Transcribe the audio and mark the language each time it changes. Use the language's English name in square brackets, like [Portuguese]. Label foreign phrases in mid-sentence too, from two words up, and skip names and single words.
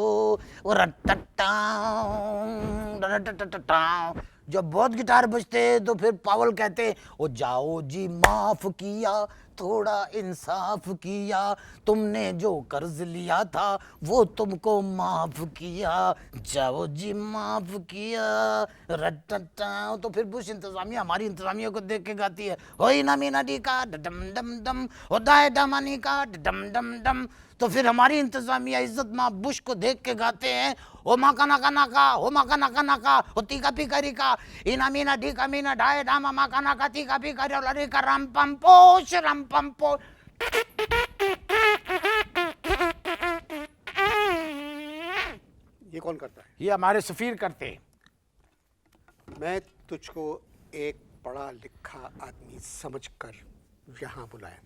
[Hindi] और जब बहुत गिटार बजते तो फिर पावल कहते, ओ जाओ जी माफ किया, थोड़ा इंसाफ किया, तुमने जो कर्ज लिया था वो तुमको माफ किया, जाओ जी माफ किया। रटटा तो फिर बुश इंतजामिया हमारी इंतजामिया को देख के गाती है, होई ना मीना डी का डम डम डम, होदाए डमानी का डम डम डम। तो फिर हमारी इंतजामिया इज्जत माँ बुश को देख के गाते हैं, ओ माका नाका नाका, ओ माका नाका नाका, ओ तीका पिकारी का, इना मीना ढीका मीना ढाए डामा माका नाका तीका पिकारी और लड़ी का रम पम पोश रम पम पोश। ये कौन करता है? ये हमारे सफीर करते हैं। मैं तुझको एक पढ़ा लिखा आदमी समझकर यहाँ बुलाया था।